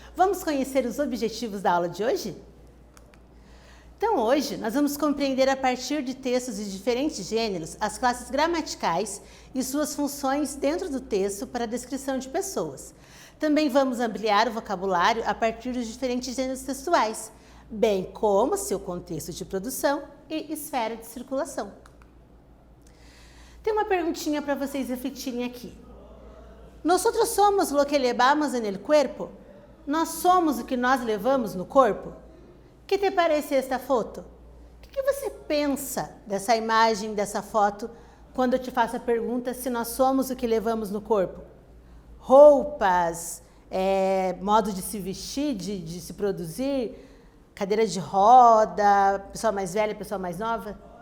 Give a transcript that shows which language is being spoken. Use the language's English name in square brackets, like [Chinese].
[Portuguese] Vamos conhecer os objetivos da aula de hoje? Então, hoje, nós vamos compreender a partir de textos de diferentes gêneros as classes gramaticais e suas funções dentro do texto para a descrição de pessoas. Também vamos ampliar o vocabulário a partir dos diferentes gêneros textuais, bem como seu contexto de produção e esfera de circulação. Tem uma perguntinha para vocês refletirem aqui. [Spanish] Nosotros somos lo que levamos en el cuerpo? [Portuguese] Nós somos o que nós levamos no corpo? [Spanish] Que te parece esta foto? [Portuguese] O que você pensa dessa imagem, dessa foto, quando eu te faço a pergunta se nós somos o que levamos no corpo? Roupas, modo de se vestir, de se produzir, cadeira de roda, pessoa mais velha, pessoa mais nova?